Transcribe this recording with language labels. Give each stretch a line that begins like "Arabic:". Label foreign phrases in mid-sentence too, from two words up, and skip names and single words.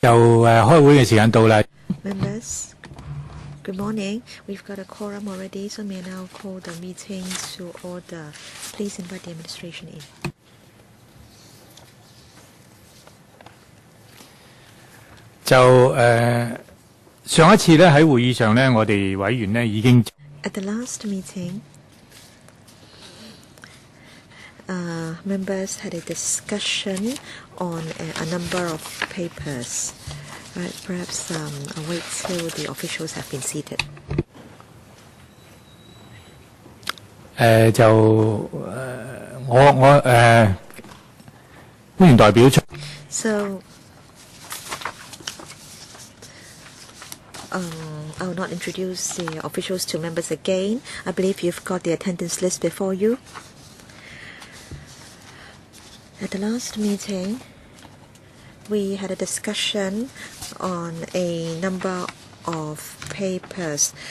Cantonese: 開會嘅時間到啦。
English: Members, good morning. We've got a quorum already, so may I now call the meeting to order. Please invite the administration in.
Cantonese: 上一次咧喺會議上咧，我哋委員咧已經
English: At the last meeting, members had a discussion on a number of papers. Right, perhaps I'll wait till the officials have been seated.
Cantonese: 官員代表出。
English: So, I will not introduce the officials to members again. I believe you've got the attendance list before you. At the last meeting, we had a discussion on a number of papers.